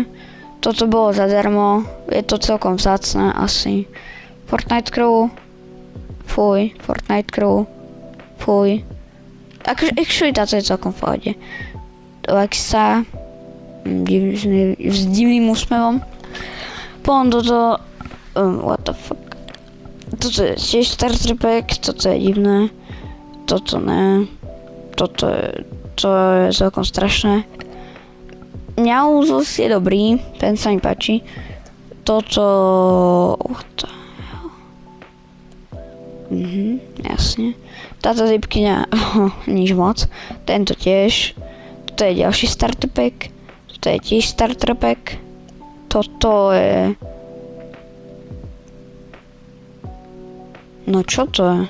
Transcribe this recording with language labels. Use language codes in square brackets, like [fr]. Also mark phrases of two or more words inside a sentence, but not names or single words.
[sk] Toto bolo zadarmo. Je to celkom vzácne asi. Fortnite Crew. Fuj. Fortnite Crew. Fuj. Actually táto je celkom v pohode. Lexa. S divným úsmevom. Potom toto... [en] what the fuck. [sk] Toto je tiež starter pack, toto je divné. Toto ne. To je celkom strašné. Mňauzos je dobrý, ten sa mi páči. Toto... [en] what the hell. [sk] Jasne. Táto zipkyňa, nič moc. Tento tiež. Toto je ďalší starter pack. Toto je tiež starter pack. Toto je... no čo to je?